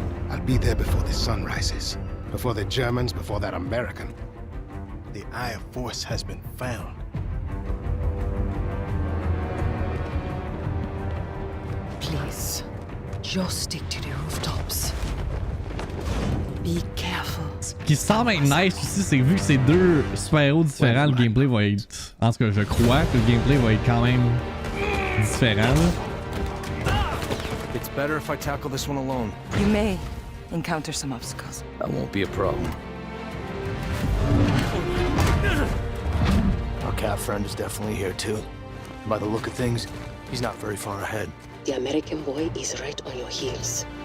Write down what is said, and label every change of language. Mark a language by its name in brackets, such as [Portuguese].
[English] I'll be there before the sun rises. Before the Germans, before that American. The Eye of Force has been found. Please, just stick to the rooftops. Be careful. [French] Ce qui semble être nice aussi, c'est que vu que c'est 2 super-héros différents, le gameplay va être... En tout cas, je crois que le gameplay va être quand même différent. Là. [English] It's better if I tackle this one alone. You may encounter some obstacles. That won't be a problem. Our cat friend is definitely here too. By the look of things, he's not very far ahead. The American boy is right on your heels.